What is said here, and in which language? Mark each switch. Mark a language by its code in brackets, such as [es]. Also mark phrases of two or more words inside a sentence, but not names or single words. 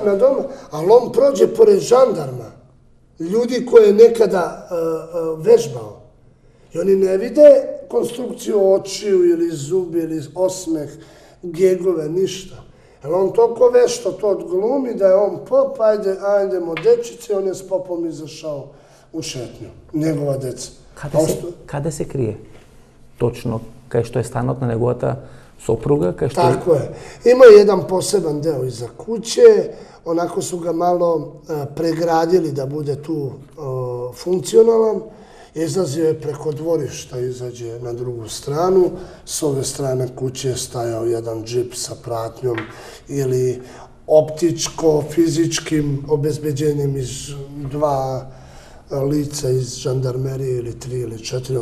[sr] na domu, ali on prođe pored žandarma, ljudi koje je nekada vežbao. I oni ne vide konstrukciju očiju ili zubi ili osmeh, gegove, ništa. Jer on toliko vešto to odglumi da je on pop, ajdemo dečice, on je s popom izašao u šetnju. Njegova deca. [mk] Каде се крие? Точно, кај што е станот на неговата сопруга, кај што... [sr] Tako je. Ima jedan poseban deo iza kuće, onako su ga malo pregradili da bude tu funkcionalan. Izlazio je preko dvorišta, izađe na drugu stranu. S ove strane kuće je stajao jedan džip sa pratnjom ili optičko-fizičkim obezbeđenjem iz dva lica iz žandarmerije ili 3 ili 4.